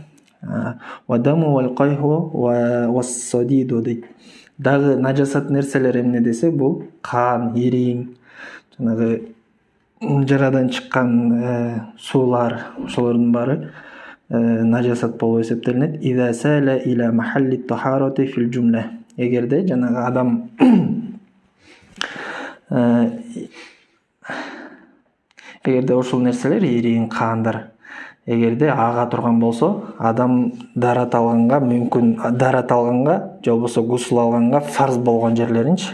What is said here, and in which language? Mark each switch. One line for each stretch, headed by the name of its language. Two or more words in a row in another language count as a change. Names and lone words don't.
Arabic: والدم والقيح والصديد дейт.
Kyrgyz: Дагы нажасат нерселер эмне десе, бул кан, ириң, жанагы жарадан чыккан суулар, ошолордун баары нажасат болуп эсептелинет.
Arabic: إذا سال إلى محل الطهارة في الجملة.
Kyrgyz: Эгерде жанагы адам эгерде ошол нерселер, ириң, кандар, эгерде ага турган болсо, адам дарат алганга же болбосо гусул алганга фарз болгон жерлеринчи.